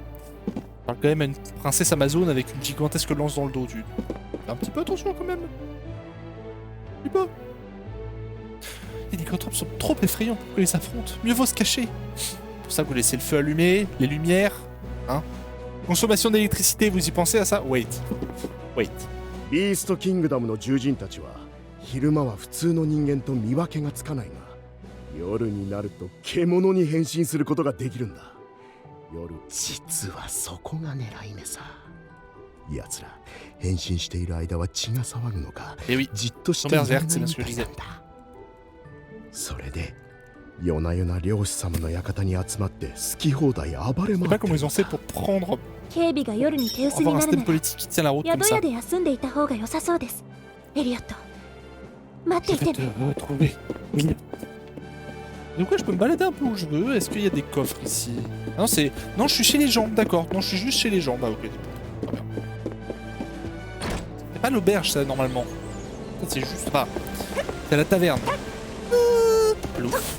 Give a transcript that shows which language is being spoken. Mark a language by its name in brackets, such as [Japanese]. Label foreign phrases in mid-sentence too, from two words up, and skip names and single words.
[French] On parle quand même à une princesse amazone avec une gigantesque lance dans le dos. Fais un petit peu attention quand même. Un petit peu. Les lycanthropes sont trop effrayants pour qu'on les affronte. Mieux vaut se cacher. C'est pour ça que vous laissez le feu allumé, les lumières. Hein. Consommation d'électricité, vous y pensez à ça? [English] Wait. Wait. [Japanese] Beast Kingdom の獣人たちは昼間は普通の人間と見分けがつかないが夜になると獣に変身することができるんだ夜実はそこが狙い目さ奴ら変身している間は血が騒ぐのかじっとしていられないみたいなんだそれで夜な夜な漁師様の館に集まって好き放題暴れ回ってるんだ警備が夜に手薄になるなら宿屋で休んでいた方が良さそうですエリオット待っていてね [French] Donc ouais, je peux me balader un peu où je veux. Est-ce qu'il y a des coffres ici? Ah non, c'est... Non, je suis chez les gens, d'accord. Non, je suis juste chez les gens. Bah ok, très bien. C'est pas l'auberge, ça, normalement. C'est juste pas... C'est la taverne. Plouf.